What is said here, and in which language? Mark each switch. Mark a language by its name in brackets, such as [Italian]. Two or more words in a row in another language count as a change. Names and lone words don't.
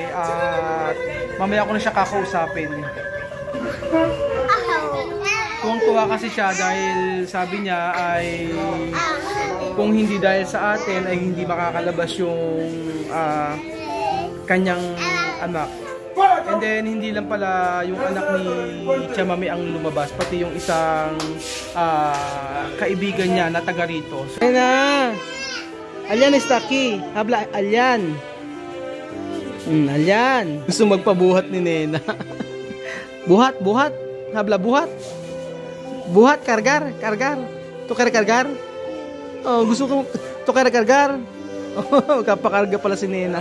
[Filipino] At mamaya ko na siya kakausapin. Tuwang-tuwa kasi siya dahil sabi niya ay kung hindi dahil sa atin ay hindi makakalabas yung kanyang anak. [English] And then [Filipino] hindi lang pala yung anak ni Tia Mami ang lumabas, pati yung isang kaibigan niya na taga rito. [Spanish] So, na! Alyan está aquí. Habla Alyan. Alyan. [Filipino] Gusto magpabuhat ni Nena. Buhat, buhat. Habla buhat. Buhat, [Spanish] kargar, kargar. Tukar kargar. [Filipino] Oh, gusto ko [Spanish] tukar kargar. [Filipino] Oh, kapakarga pala si Nena.